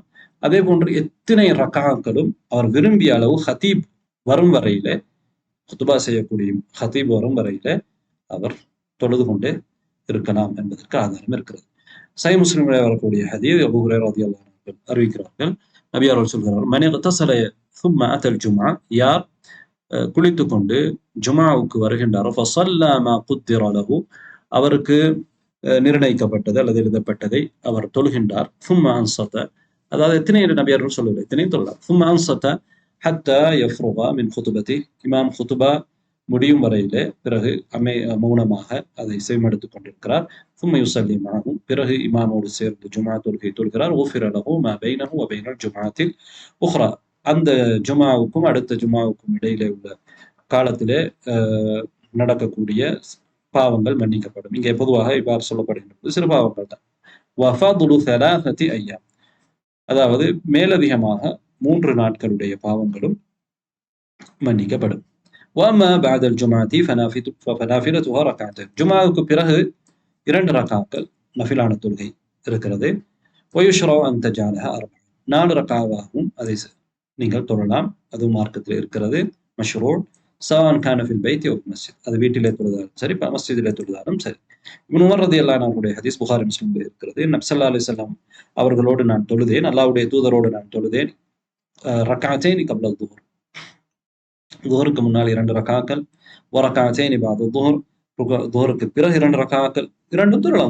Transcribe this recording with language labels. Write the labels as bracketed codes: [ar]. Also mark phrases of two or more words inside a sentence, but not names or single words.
[ta] அதே போன்று எத்தனை ரக்அத்களும் அவர் விரும்பிய அளவு ஹதீப் வரும் வரையிலே, குத்துபா செய்யக்கூடிய ஹதீப் வரும் வரையிலே அவர் தொழுது கொண்டே இருக்கலாம் என்பதற்கு ஆதாரம் இருக்கிறது. சஹீஹ் முஸ்லிமிலே வரக்கூடிய ஹதீஸ் அபூ ஹுரைரா [ar] رضي الله عنه [ta] அறிவிக்கிறார்கள், நபி அவர்கள் சொல்கிறார்கள், [ar] من اغتسل ثم أتى الجمعة, [ta] யார் குளித்துக் கொண்டு ஜுமாவுக்கு வருகின்றாரோ, [ar] فصلى ما قدر له, [ta] அவருக்கு நிர்ணயிக்கப்பட்டது அல்லது எழுதப்பட்டதை அவர் தொழுகின்றார். [ar] ثم أنصت, [ta] அதாவது எத்தனை நபி அவர்கள் சொல்லவில்லை, எத்தனையும் தொழலாம். [ar] ثم أنصت حتى يفرغ من خطبته, [ta] இமாம் குத்துபா முடியும் வரையிலே பிறகு மௌனமாக அதை செவிமடுத்துக் கொண்டிருக்கிறார். [ar] ثم يصلي معه, [ta] பிறகு இமாமோடு சேர்ந்து ஜுமா தொழுகை தொழுகிறார். [ar] غفر له ما بينه وبين الجمعة الأخرى, [ta] அந்த ஜுமாவுக்கும் அடுத்த ஜுமாவுக்கும் இடையிலே உள்ள காலத்திலே நடக்கக்கூடிய பாவங்கள் மன்னிக்கப்படும். இங்கே பொதுவாக இவ்வாறு சொல்லப்படுகின்றது, சிறு பாவங்கள் தான். [ar] وفضل 3 أيام, [ta] அதாவது மேலதிகமாக 3 நாட்களுடைய பாவங்களும் மன்னிக்கப்படும். [ar] وأما بعد الجمعة فنافلتها ركعتين, [ta] ஜுமாவுக்கு பிறகு 2 ரக்அத்கள் நஃபிலான தொழுகை இருக்கிறது. [ar] ويشرع أن تجعلها [ta] 4 ரக்அவாகவும் அதை நீங்கள் தொழலாம், அது மார்க்கத்தில் இருக்கிறது, மஷ்ரூ. [ar] سواء كان في البيت أو مسجد, [ta] அது வீட்டிலே தொழுதாலும் சரி, மஸ்ஜிதிலே தொழுதாலும் சரி. இப்னு உமர் [ar] رضي الله عنه [ta] ஹதீஸ் புகாரி முஸ்லிமில் இருக்கிறது. நபி [ar] صلى الله عليه وسلم [ta] அவர்களோடு நான் தொழுதேன், அல்லாஹ்வுடைய தூதரோடு நான் தொழுதேன், [ar] ركعتين قبل الظهر, [ta] ظுஹருக்கு முன்னால் 2 ரக்அத்கள், [ar] وركعتين بعد الظهر, [ta] துஹருக்கு பிறகு 2 ரக்காக்கள், 2 தொழலாம்.